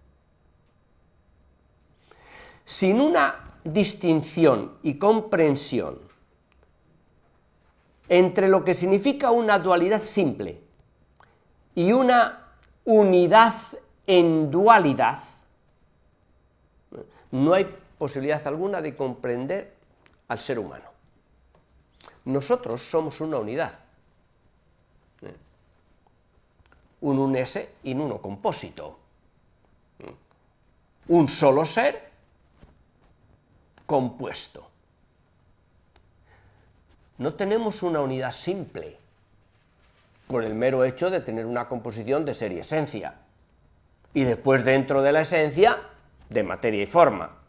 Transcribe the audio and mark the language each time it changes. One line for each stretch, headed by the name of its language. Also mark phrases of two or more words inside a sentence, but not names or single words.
Spanish: Sin una distinción y comprensión entre lo que significa una dualidad simple y una unidad en dualidad, no hay posibilidad alguna de comprender al ser humano. Nosotros somos una unidad, un
Latin: unese in uno composito,
Spanish: un solo ser compuesto. No tenemos una unidad simple, por el mero hecho de tener una composición de ser y esencia, y después dentro de la esencia, de materia y forma.